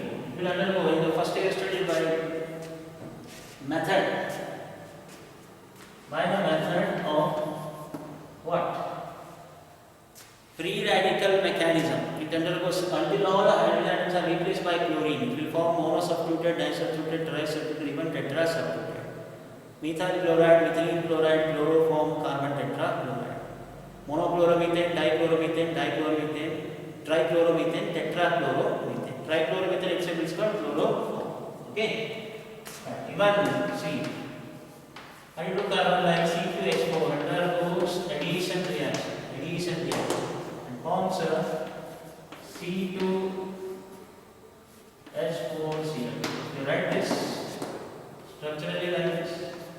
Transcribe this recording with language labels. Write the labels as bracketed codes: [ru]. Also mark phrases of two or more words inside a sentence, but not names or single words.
[en] It will undergo in the first year studied by the method of what? Free radical mechanism. It undergoes until all the hydrogen atoms are replaced by chlorine. It will form monosubstituted, disubstituted, trisubstituted, even tetrasubstituted. Methyl chloride, methylene chloride, chloroform, carbon tetrachloride. Monochloromethane, dichloromethane, trichloromethane, tetrachloromethane. Trichloromethane itself is called chloroform. Okay? Even see, hydrocarbon like C2H4 undergoes addition reaction and forms a C2H4Cl. You write this structurally like this.